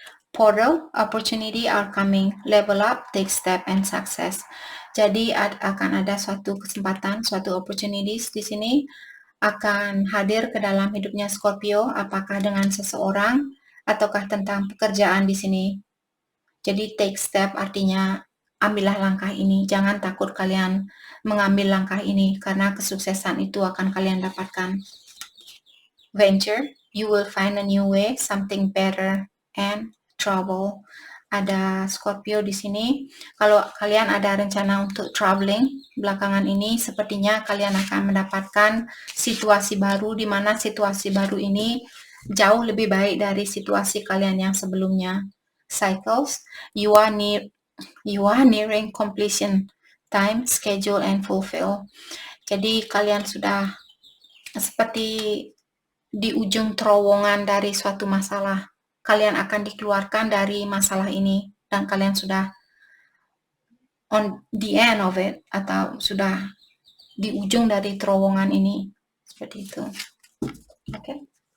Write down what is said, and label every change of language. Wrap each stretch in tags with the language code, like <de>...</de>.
<en>Portal, opportunity are coming, level up, take step, and success.</en> <id>Jadi akan ada suatu kesempatan, suatu opportunities di sini akan hadir ke dalam hidupnya Scorpio, apakah dengan seseorang ataukah tentang pekerjaan di sini. Jadi take step artinya ambillah langkah ini, jangan takut kalian mengambil langkah ini karena kesuksesan itu akan kalian dapatkan.</id> <en>Venture, you will find a new way, something better, and trouble.</en> <id>Ada Scorpio di sini. Kalau kalian ada rencana untuk traveling belakangan ini, sepertinya kalian akan mendapatkan situasi baru di mana situasi baru ini jauh lebih baik dari situasi kalian yang sebelumnya.</id> <en>Cycles, you are nearing completion time, schedule, and fulfill.</en> <id>Jadi kalian sudah seperti di ujung terowongan dari suatu masalah. Kalian akan dikeluarkan dari masalah ini dan kalian sudah</id> <en>on the end of it</en> <id>atau sudah di ujung dari terowongan ini. Seperti itu. Oke.</id>